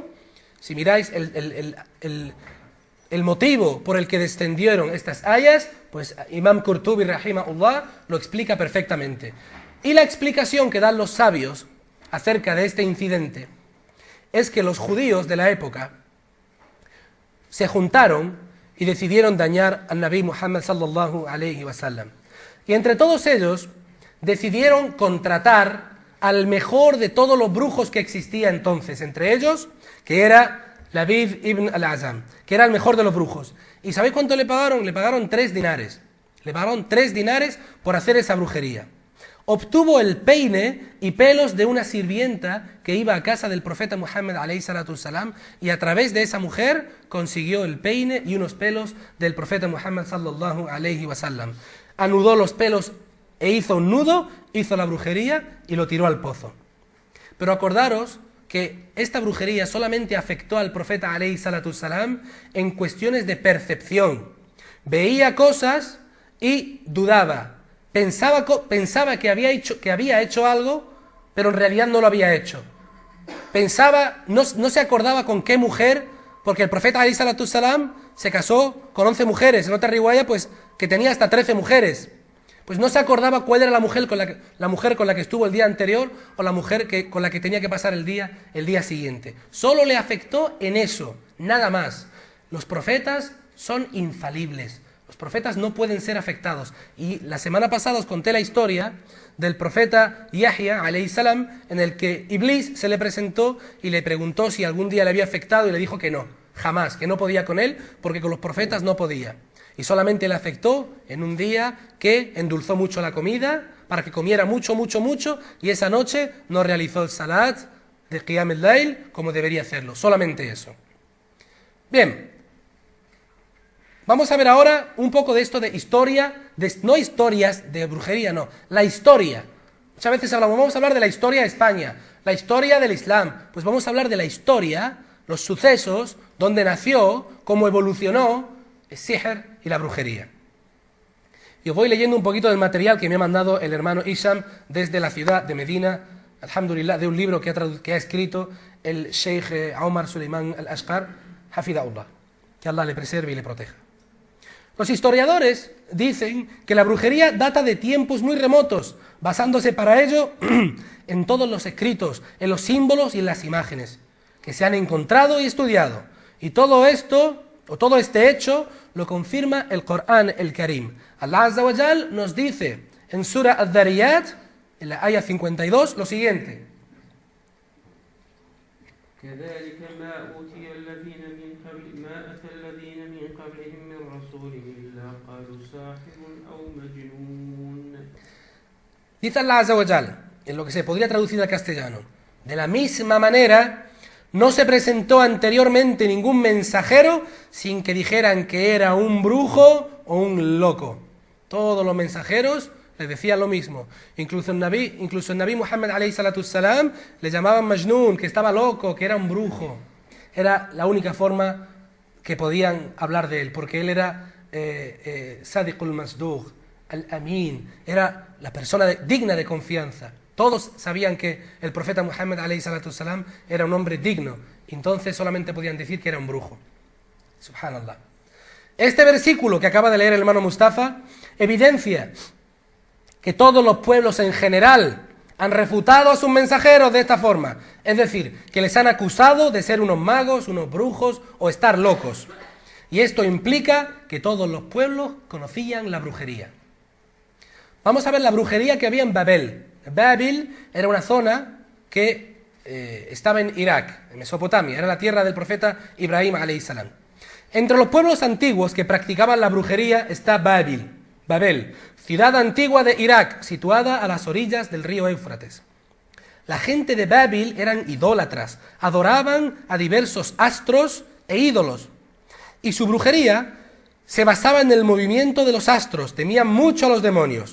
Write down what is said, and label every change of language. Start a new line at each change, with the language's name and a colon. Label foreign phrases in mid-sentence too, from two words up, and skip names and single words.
Spanish: Si miráis el motivo por el que descendieron estas ayas, pues Imam Qurtubi rahimahullah lo explica perfectamente. Y la explicación que dan los sabios acerca de este incidente es que los judíos de la época se juntaron y decidieron dañar al Nabi Muhammad
Arabic: صلى الله عليه وسلم.
Spanish: Y entre todos ellos decidieron contratar al mejor de todos los brujos que existía entonces, entre ellos, que era Labid ibn al-Azam, que era el mejor de los brujos. ¿Y sabéis cuánto le pagaron? Le pagaron 3 dinares. Le pagaron 3 dinares por hacer esa brujería. Obtuvo el peine y pelos de una sirvienta que iba a casa del profeta Muhammad
Arabic: عليه الصلاة والسلام,
Spanish: y a través de esa mujer consiguió el peine y unos pelos del profeta Muhammad
Arabic: صلى الله عليه وسلم.
Spanish: Anudó los pelos e hizo un nudo, hizo la brujería y lo tiró al pozo. Pero acordaros que esta brujería solamente afectó al profeta
Arabic: عليه الصلاة والسلام
Spanish: en cuestiones de percepción. Veía cosas y dudaba. Pensaba que había hecho algo, pero en realidad no lo había hecho. Pensaba, no se acordaba con qué mujer, porque el profeta
Arabic: عليه الصلاة والسلام
Spanish: se casó con 11 mujeres, en otra riwaya pues que tenía hasta 13 mujeres. Pues no se acordaba cuál era la mujer con la que estuvo el día anterior o la mujer con la que tenía que pasar el día siguiente. Solo le afectó en eso, nada más. Los profetas son infalibles. Los profetas no pueden ser afectados. Y la semana pasada os conté la historia del profeta Yahya,
Arabic: عليه السلام,
Spanish: en el que Iblis se le presentó y le preguntó si algún día le había afectado y le dijo que no, jamás, que no podía con él porque con los profetas no podía. Y solamente le afectó en un día que endulzó mucho la comida para que comiera mucho, y esa noche no realizó el salat de
Arabic: قيام الليل
Spanish: como debería hacerlo. Solamente eso. Bien. Vamos a ver ahora un poco de esto de historia, no historias de brujería, no, la historia. Muchas veces vamos a hablar de la historia de España, la historia del Islam. Pues vamos a hablar de la historia, los sucesos, dónde nació, cómo evolucionó el sihr y la brujería. Y os voy leyendo un poquito del material que me ha mandado el hermano Isham desde la ciudad de Medina, alhamdulillah, de un libro que ha escrito el Sheikh Omar Suleiman al-Ashqar, hafidahullah, que Allah le preserve y le proteja. Los historiadores dicen que la brujería data de tiempos muy remotos, basándose para ello en todos los escritos, en los símbolos y en las imágenes que se han encontrado y estudiado. Y todo esto, o todo este hecho, lo confirma el Corán el Karim. Allah
Arabic: عز وجل
Spanish: nos dice en Surah Ad-Dariyat, en la ayah 52, lo siguiente.
Arabic: كذلك ما أوتي الذين من قبل ما أتى الذين من قبلهم من رسول إلا قالوا ساحر أو مجنون.
Spanish: Dice Allah
Arabic: عز وجل,
Spanish: en lo que se podría traducir al castellano, de la misma manera no se presentó anteriormente ningún mensajero sin que dijeran que era un brujo o un loco. Todos los mensajeros le decían lo mismo. Incluso el Nabi Muhammad
Arabic: عليه الصلاة والسلام
Spanish: le llamaban Majnun, que estaba loco, que era un brujo. Era la única forma que podían hablar de él, porque él era
Arabic: الصادق المصدوق,
Spanish: Al-Amin, era la persona digna de confianza. Todos sabían que el profeta Muhammad
Arabic: عليه الصلاة والسلام
Spanish: era un hombre digno, entonces solamente podían decir que era un brujo. Subhanallah. Este versículo que acaba de leer el hermano Mustafa evidencia que todos los pueblos en general han refutado a sus mensajeros de esta forma, es decir, que les han acusado de ser unos magos, unos brujos o estar locos. Y esto implica que todos los pueblos conocían la brujería. Vamos a ver la brujería que había en Babel. Babil era una zona que estaba en Irak, en Mesopotamia, era la tierra del profeta Ibrahim
Arabic: عليه السلام.
Spanish: Entre los pueblos antiguos que practicaban la brujería está Babel, ciudad antigua de Irak, situada a las orillas del río Éufrates. La gente de Babil eran idólatras, adoraban a diversos astros e ídolos, y su brujería se basaba en el movimiento de los astros, temían mucho a los demonios.